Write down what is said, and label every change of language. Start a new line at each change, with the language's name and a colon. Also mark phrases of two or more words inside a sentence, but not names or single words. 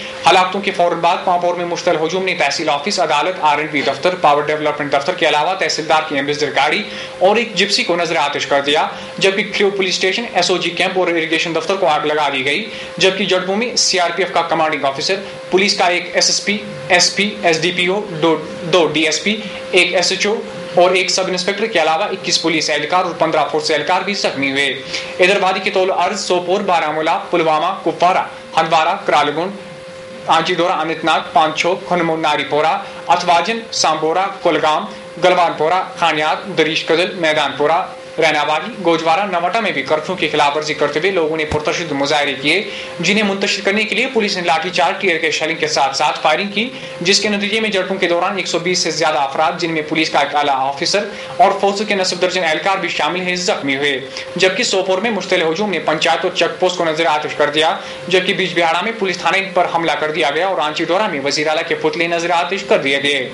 Urdu: ہلاکتوں کے فوراً بعد پامپور میں مشتعل ہجوم نے تحصیل آفس، عدالت، R&B دفتر، پاور ڈیولپمنٹ دفتر کے علاوہ تحصیلدار کی ایمبیسڈر گاڑی اور ایک جپسی کو نظر آتش کر دیا، جبکہ کھریو پولیس اسٹیشن، SOG کیمپ اور اریگیشن دفتر کو آگ لگا دی گئی، جبکہ جڑپوں میں CRPF کا کمانڈنگ آفیسر، پولیس کا ایک SSP، SP، SDPO، 2 DSP، ایک SHO اور ایک سب انسپکٹر کے علاوہ 21 پولیس اہلکار اور 15 فورس اہلکار بھی زخمی ہوئے۔ ادھر وادی کے طول عرض سوپور، بارہمولہ، پلوامہ، کپوارہ، ہندوارہ، کرالگنڈ، آنچی ڈورا، اننت ناگ، پانچوک، خنمو، ناری پورہ، اتواجن، سامبورہ، کولگام، گلوان پورہ، خانیات، دریش کدل، میدان پورہ، رینا والی، گوجوارہ، نواٹا میں بھی کرفیو کی خلاف ورزی کرتے ہوئے لوگوں نے پرتشدد مظاہرے کیے، جنہیں منتشر کرنے کے لیے پولیس نے لاٹھی چارج، ٹیئر گیس شیلنگ کے ساتھ ساتھ فائرنگ کی، جس کے نتیجے میں جھڑپوں کے دوران 120 سے زیادہ افراد، جن میں پولیس کا ایک اعلیٰ آفیسر اور فورس کے نصف درجن اہلکار بھی شامل ہیں، زخمی ہوئے، جبکہ سوپور میں مشتعل ہجوم نے پنچایت اور چیک پوسٹ کو نظر آتش کر دیا، جبکہ بیج بہاڑا میں پولیس تھانے پر حملہ کر دیا گیا اور آنچی ڈورا میں وزیر اعلیٰ کے پتلے نظر آتش کر دیے گئے۔